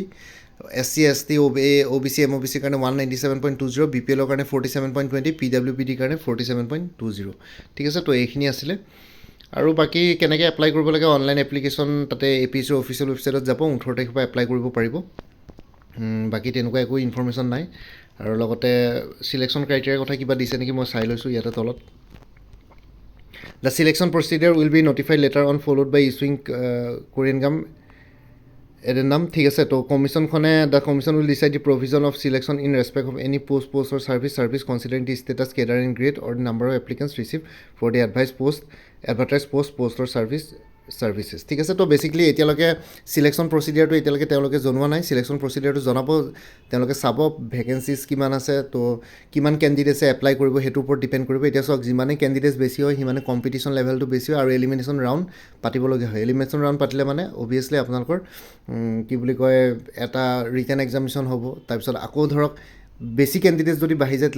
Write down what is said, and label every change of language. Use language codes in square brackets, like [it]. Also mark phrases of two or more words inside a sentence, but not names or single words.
[as] SC ST OBC MOBCৰ কাৰণে 197.20, BPLৰ কাৰণে 47.20, PWBDৰ কাৰণে 47.20। ঠিক আছে, তো এইখিনি আছিলে। আৰু বাকী কেনেকৈ এপ্লাই কৰিব লাগে [en] online application [as] তাতে APSCৰ [en] official websiteত [as] যাব, 18 তাৰিখৰ পৰা এপ্লাই কৰিব পাৰিব। বাকী তেনেকুৱা একো ইনফৰ্মেশ্যন নাই। আৰু লগতে [en] selection criteriaৰ [as] কথা কিবা দিছে নেকি মই চাই লৈছোঁ ইয়াতে তলত। [en] The selection procedure will be notified later on followed by issuing Korean gum addendum. [as] ঠিক আছে, তো [en] the commission will decide the provision of selection in respect of any post or service considering the status, cadre and grade or the number of applicants received for the advertised post or service [as] ছাৰ্ভিচেছ ঠিক আছে তো বেচিকেলি এতিয়ালৈকে [en] selection procedureটো [as] এতিয়ালৈকে তেওঁলোকে জনোৱা নাই [en] selection procedureটো [as] জনাব তেওঁলোকে [en] sub vacancies [as] কিমান আছে তো কিমান কেণ্ডিডেটছে এপ্লাই কৰিব সেইটোৰ ওপৰত ডিপেণ্ড কৰিব এতিয়া চাওক যিমানে কেণ্ডিডেটছ বেছি হয় সিমানে [en] competition levelটো [as] বেছি হয় আৰু [en] elimination round [as] পাতিবলগীয়া হয় [en] elimination round [as] পাতিলে মানে অভিয়াছলি আপোনালোকৰ কি বুলি কয় এটা [en] written examination [as] হ'ব তাৰপিছত আকৌ ধৰক বেছি কেণ্ডিডেটছ যদি বাঢ়ি যায়